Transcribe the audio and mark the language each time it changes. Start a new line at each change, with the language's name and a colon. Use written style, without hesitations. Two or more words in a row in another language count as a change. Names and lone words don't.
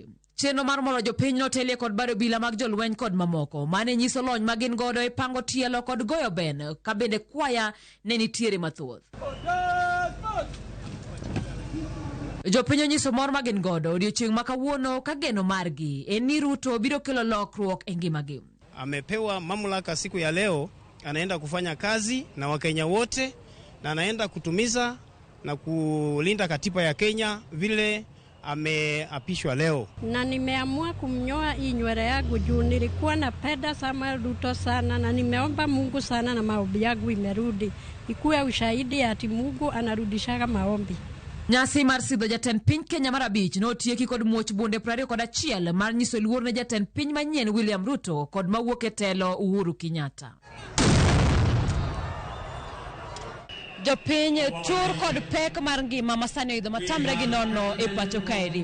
Luo (Kenya and Tanzania): Chenro mar moro jopiny notelie kod bado obila mag jolweny kod mamoko mane nyiso lony magin godo e pango tielo kod goyo ben ka bende kwaya ne nitiere mathoth. Jopiny onyiso mor magin godo odiochieng' makawuono ka geno margi en ni Ruto biro kelo lokruok e ngimagi.
Swahili: amepewa mamlaka siku ya leo, anaenda kufanya kazi na Wakenya wote na anaenda kutumiza na kulinda katiba ya Kenya vile ameapishwa leo. Na nimeamua kumnyoa hii nywele yangu juu nilikuwa napenda Samuel Ruto sana, na nimeomba Mungu sana na maombi yangu imerudi. Ikuwe ushahidi ati Mungu anarudishaga maombi.
Luo (Kenya and Tanzania): Nyasi mar sidho jatend piny Kenya mar abich notieki kod muoch bunde 21 mar nyiso luor ne jatend piny manyien William Ruto kod mawuok e telo Uhuru Kenyatta. Jopiny tur kod pek mar ngima masani oidho matamre gi nono e pacho kaeri.